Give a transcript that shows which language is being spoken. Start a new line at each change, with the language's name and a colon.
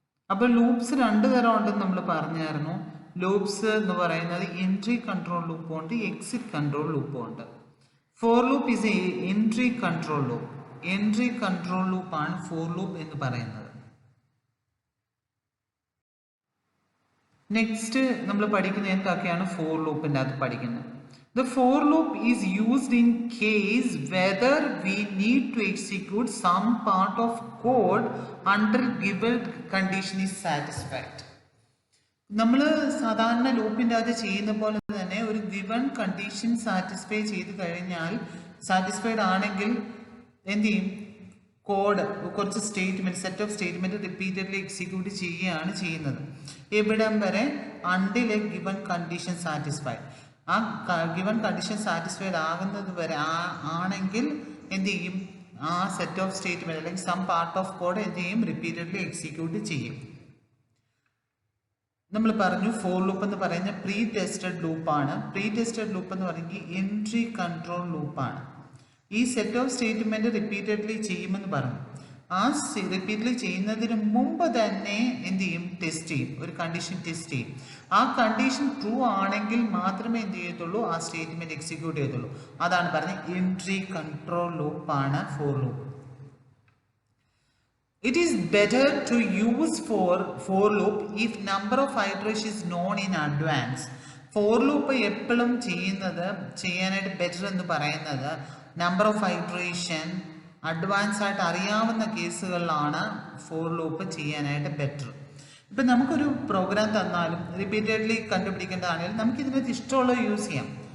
Malayalam: അപ്പോൾ ലൂപ്സ് രണ്ട് തരം ഉണ്ടെന്ന് നമ്മൾ പറഞ്ഞായിരുന്നു. ലൂപ്സ് എന്ന് പറയുന്നത് എൻട്രി കൺട്രോൾ ലൂപ്പും ഉണ്ട്, എക്സിറ്റ് കൺട്രോൾ ലൂപ്പും ഉണ്ട്.
English: For loop is a entry control loop.
Malayalam: Entry control ലൂപ്പാണ് ഫോർ ലൂപ്പ് എന്ന് പറയുന്നത്. നെക്സ്റ്റ് നമ്മൾ പഠിക്കുന്നത് എന്തൊക്കെയാണ് ഫോർ ലൂപ്പിൻ്റെ അകത്ത് പഠിക്കുന്നത്.
English: The for loop is used in case whether we need to execute some part of code until given condition is satisfied.
Malayalam: നമ്മൾ സാധാരണ ലൂപ്പിൻ്റെ അകത്ത് ചെയ്യുന്ന പോലെ തന്നെ ഒരു ഗിവൺ കണ്ടീഷൻ സാറ്റിസ്ഫൈ ചെയ്ത് കഴിഞ്ഞാൽ സാറ്റിസ്ഫൈഡ് ആണെങ്കിൽ എന്ത് ചെയ്യും, കോഡ് കുറച്ച് statement set of statement repeatedly execute ചെയ്യുകയാണ് ചെയ്യുന്നത്. എവിടം വരെ?
English: Until a given condition satisfied.
Malayalam: ആ ഗിവൺ കണ്ടീഷൻ സാറ്റിസ്ഫൈഡ് ആകുന്നത് വരെ ആണെങ്കിൽ എന്ത് ചെയ്യും, ആ സെറ്റ് ഓഫ് സ്റ്റേറ്റ്മെൻറ്റ് അല്ലെങ്കിൽ സം പാർട്ട് ഓഫ് കോഡ് എന്ത് ചെയ്യും, റിപ്പീറ്റഡ്ലി എക്സിക്യൂട്ട് ചെയ്യും. നമ്മൾ പറഞ്ഞു ഫോർ ലൂപ്പ് എന്ന് പറയുന്ന പ്രീ ടെസ്റ്റഡ് ലൂപ്പാണ്. പ്രീ ടെസ്റ്റഡ് ലൂപ്പ് എന്ന് പറയുന്നത് എൻട്രി കൺട്രോൾ ലൂപ്പാണ്. ഈ സെറ്റ് ഓഫ് സ്റ്റേറ്റ്മെൻറ്റ് റിപ്പീറ്റഡ്ലി ചെയ്യുമെന്ന് പറഞ്ഞു. ആ റിപ്പീറ്റ്ലി ചെയ്യുന്നതിന് മുമ്പ് തന്നെ എന്ത് ചെയ്യും, ടെസ്റ്റ് ചെയ്യും, ഒരു കണ്ടീഷൻ ടെസ്റ്റ് ചെയ്യും. ആ കണ്ടീഷൻ ട്രൂ ആണെങ്കിൽ മാത്രമേ എന്ത് ചെയ്യത്തുള്ളൂ, ആ സ്റ്റേറ്റ്മെൻറ്റ് എക്സിക്യൂട്ട് ചെയ്യത്തുള്ളൂ. അതാണ് പറഞ്ഞത് എൻട്രി കൺട്രോൾ ലൂപ്പാണ് for loop.
English: It is better to use for loop if number of iteration is known in advance.
Malayalam: For loop എപ്പോഴും ചെയ്യാനായിട്ട് ബെറ്റർ എന്ന് പറയുന്നത് നമ്പർ ഓഫ് ഐട്രേഷൻ അഡ്വാൻസ് ആയിട്ട് അറിയാവുന്ന കേസുകളിലാണ് ഫോർ ലൂപ്പ് ചെയ്യാനായിട്ട് ബെറ്റർ. ഇപ്പം നമുക്കൊരു പ്രോഗ്രാം തന്നാലും റിപ്പീറ്റഡ്ലി കണ്ടുപിടിക്കേണ്ടതാണെങ്കിലും നമുക്ക് ഇതിനകത്ത് ഇഷ്ടമുള്ളത് യൂസ് ചെയ്യാം.